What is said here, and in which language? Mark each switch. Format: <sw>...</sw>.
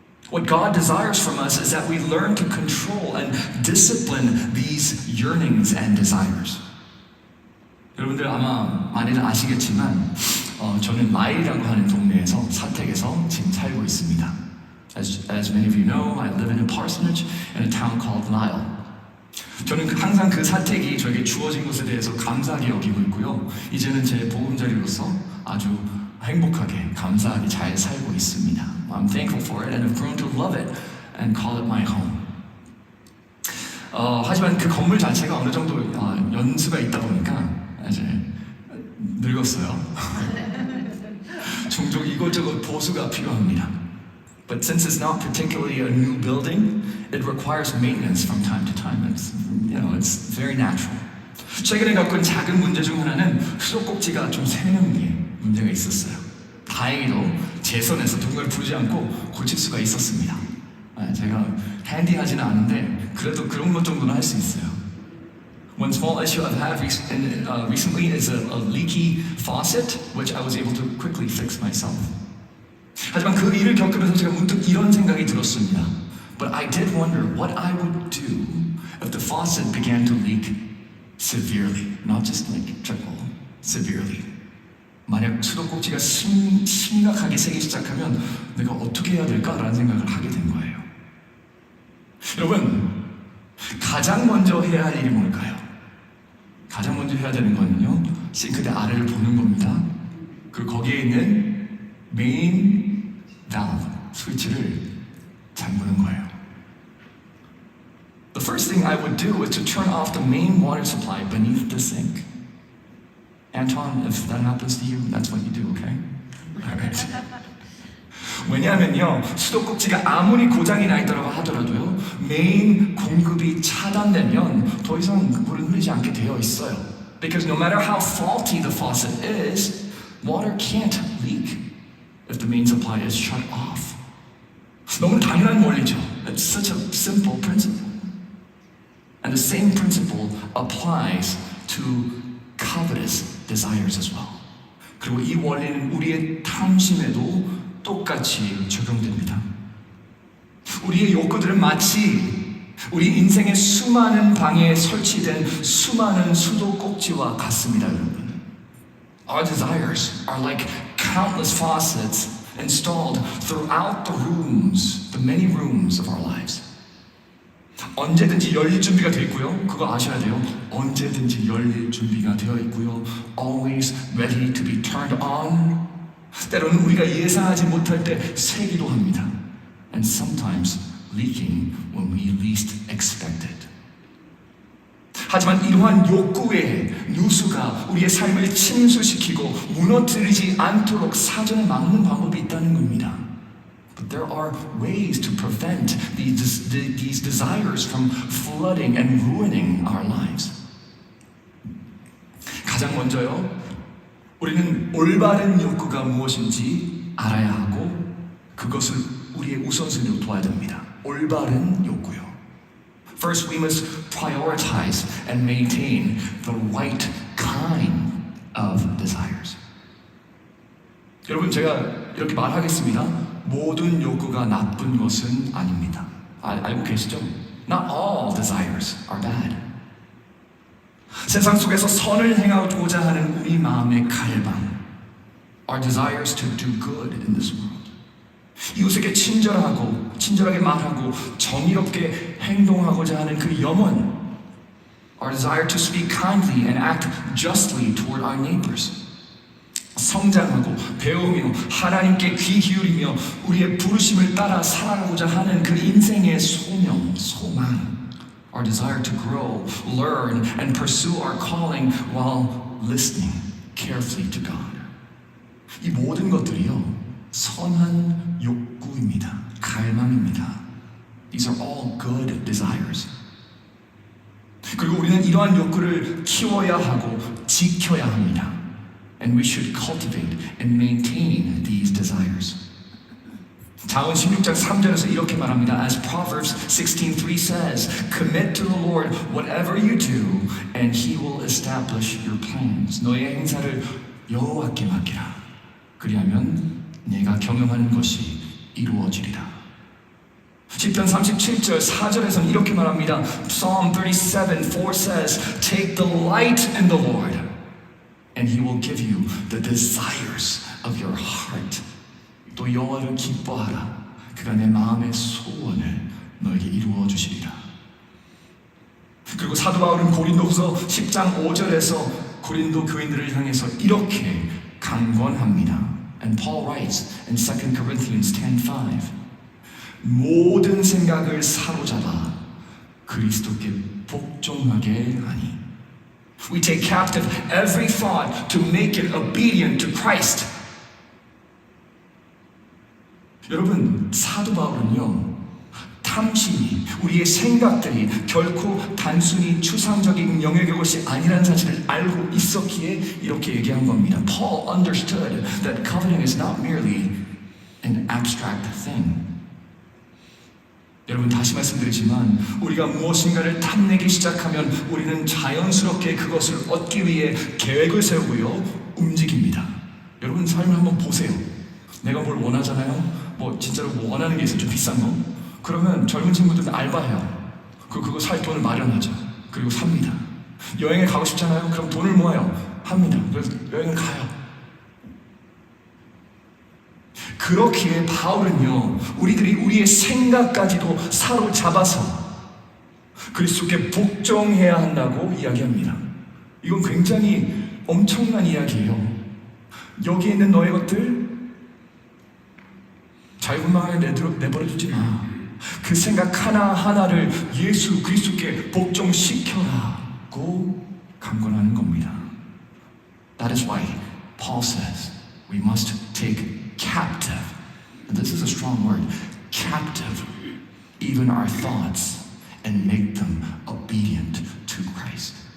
<en>What God desires from us is that we learn to control and discipline these yearnings and desires.</en> <ko>여러분들 아마 많이들 아시겠지만 저는 마일이라고 하는 동네에서 사택에서 지금 살고 있습니다.</ko> <en>As many of you know, I live in a parsonage in a town called Lyle.</en> <ko>저는 항상 그 사택이 저에게 주어진 것에 대해서 감사하게 여기고 있고요. 이제는 제 보금자리로서 아주 행복하게 감사하게 잘 살고 있습니다.</ko> <en>I'm thankful for it and have grown to love it and call it my home.</en> <ko>하지만 그 건물 자체가 어느 정도 연수가 있다 보니까 이제 늙었어요. 종종 이곳저곳 보수가 필요합니다.</ko> <en>But since it's not particularly a new building, it requires maintenance from time to time. It's very natural.</en> <ko>최근에 겪은 작은 문제 중 하나는 수도꼭지가 좀 새는 게 문제가 있었어요. 다행히도 제 손에서 누군가를 부르지 않고 고칠 수가 있었습니다. 제가 핸디하지는 않은데 그래도 그런 것 정도는 할 수 있어요.</ko> <en>One small issue I've had recently is a leaky faucet, which I was able to quickly fix myself.</en> <ko>하지만 그 일을 겪으면서 제가 문득 이런 생각이 들었습니다.</ko> <en>But I did wonder what I would do if the faucet began to leak severely, not just like trickle, severely.</en> <ko>만약 수도꼭지가 심각하게 새기 시작하면 내가 어떻게 해야 될까라는 생각을 하게 된 거예요. 여러분, 가장 먼저 해야 할 일이 뭘까요? 가장 먼저 해야 되는 거는요, 싱크대 아래를 보는 겁니다. 그리고 거기에 있는 메인 valve, 스위치를 잠그는 거예요.</ko> <en>The first thing I would do is to turn off the main water supply beneath the sink. Anton, if that happens to you, that's what you do, okay? Alright.</en> <ko>왜냐하면요, 수도꼭지가 아무리 고장이 나 있다고 하더라도요, 메인 공급이 차단되면 더 이상 물은 흐르지 않게 되어 있어요.</ko> <en>Because no matter how faulty the faucet is, water can't leak if the main supply is shut off.</en> <ko>너무 당연한 원리죠.</ko> <en>It's such a simple principle. And the same principle applies to covetous desires as well.</en> <ko>그리고 이 원리는 우리의 탐심에도 똑같이 적용됩니다. 우리의 욕구들은 마치 우리 인생의 수많은 방에 설치된 수많은 수도꼭지와 같습니다, 여러분.</ko> <en>Our desires are like countless faucets installed throughout the rooms, the many rooms of our lives.</en> <ko>언제든지 열릴 준비가 되어 있고요. 그거 아셔야 돼요. 언제든지 열릴 준비가 되어 있고요.</ko> <en>Always ready to be turned on.</en> <ko>때로는 우리가 예상하지 못할 때 새기도 합니다.</ko> <en>And sometimes leaking when we least expect it.</en> <ko>하지만 이러한 욕구의 누수가 우리의 삶을 침수시키고 무너뜨리지 않도록 사전에 막는 방법이 있다는 겁니다.</ko> <en>But there are ways to prevent these desires from flooding and ruining our lives.</en> <ko>가장 먼저요, 우리는 올바른 욕구가 무엇인지 알아야 하고 그것을 우리의 우선순위로 둬야 됩니다. 올바른 욕구요.</ko> <en>First, we must prioritize and maintain the right kind of desires.</en> <ko>여러분, 제가 이렇게 말하겠습니다. 모든 욕구가 나쁜 것은 아닙니다. 알고 계시죠?</ko> <en>Not all desires are bad.</en> <ko>세상 속에서 선을 행하고자 하는 우리 마음의 갈망,</ko> <en>our desires to do good in this world.</en> <ko>이웃에게 친절하게 말하고 정의롭게 행동하고자 하는 그 염원,</ko> <en>our desire to speak kindly and act justly toward our neighbors.</en> <ko>성장하고 배우며 하나님께 귀 기울이며 우리의 부르심을 따라 살아가고자 하는 그 인생의 소명, 소망.</ko> <en>Our desire to grow, learn, and pursue our calling while listening carefully to God.</en> <ko>이 모든 것들이요, 선한 욕구입니다. 갈망입니다.</ko> <en>These are all good desires.</en> <ko>그리고 우리는 이러한 욕구를 키워야 하고 지켜야 합니다.</ko> <en>And we should cultivate and maintain these desires.</en> <ko>잠언 16장 3절에서 이렇게 말합니다.</ko> <en>As Proverbs 16:3 says, Commit to the Lord whatever you do, and He will establish your plans.</en> <ko>너의 행사를 여호와께 맡기라. 그리하면 내가 경영하는 것이 이루어지리라. 시편 37절 4절에서는 이렇게 말합니다.</ko> <en>Psalm 37:4 says, Take delight in the Lord, and He will give you the desires of your heart.</en> <ko>또 여호와를 기뻐하라. 그가 내 마음의 소원을 너에게 이루어 주시리라. 그리고 사도 바울은 고린도후서 10장 5절에서 고린도 교인들을 향해서 이렇게 강권합니다.</ko> <en>And Paul writes in 2 Corinthians 10:5,</en> <ko>모든 생각을 사로잡아 그리스도께 복종하게 하니.</ko> <en>We take captive every thought to make it obedient to Christ.</en> <ko>여러분, 사도 바울은요, 탐심이, 우리의 생각들이 결코 단순히 추상적인 영역의 것이 아니라는 사실을 알고 있었기에 이렇게 얘기한 겁니다.</ko> <en>Paul understood that coveting is not merely an abstract thing.</en> <ko>여러분, 다시 말씀드리지만 우리가 무엇인가를 탐내기 시작하면 우리는 자연스럽게 그것을 얻기 위해 계획을 세우고요, 움직입니다. 여러분, 삶을 한번 보세요. 내가 뭘 원하잖아요. 뭐 진짜로 뭐 원하는 게 있어요. 좀 비싼 거. 그러면 젊은 친구들은 알바해요. 그거 살 돈을 마련하죠. 그리고 삽니다. 여행에 가고 싶잖아요. 그럼 돈을 모아요. 합니다. 그래서 여행을 가요. 그렇기에 바울은요, 우리들이 우리의 생각까지도 사로잡아서 그리스도께 복종해야 한다고 이야기합니다. 이건 굉장히 엄청난 이야기예요. 여기에 있는 너의 것들 자유분방하게 내버려두지 마. 그 생각 하나하나를 예수 그리스도께 복종시켜라고 강권하는 겁니다.</ko> <en>That is why Paul says we must take captive, and this is a strong word, captive, even our thoughts and make them obedient to Christ.</en>